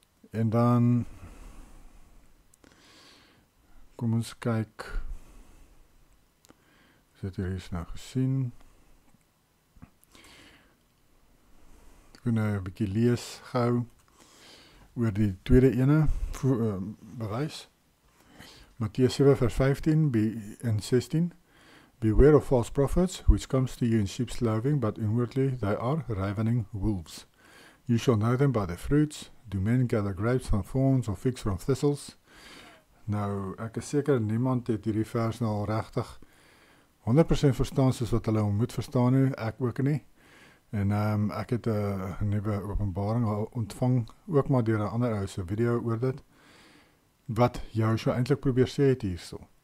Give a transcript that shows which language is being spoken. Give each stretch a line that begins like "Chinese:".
Afrikaans: En dan kom ons kyk, ons het hier eens nou gesien, ek wil nou 'n bietjie lees gou oor die tweede ene bewys. Matteus 7 vers 15 en 16.
English: Beware of false prophets, which comes to you in sheep's clothing, but inwardly they are ravening wolves. You shall know them by their fruits. Do men gather grapes from thorns or figs from thistles?
Afrikaans: Nou, ek is seker niemand het hierdie vers nou al regtig 100% verstaan soos wat hulle moet verstaan nie, ek ook nie. En ek het 'n nuwe openbaring al ontvang, ook maar deur 'n ander ou se video oor dit, wat Yahushua eintlik probeer sê het hierso.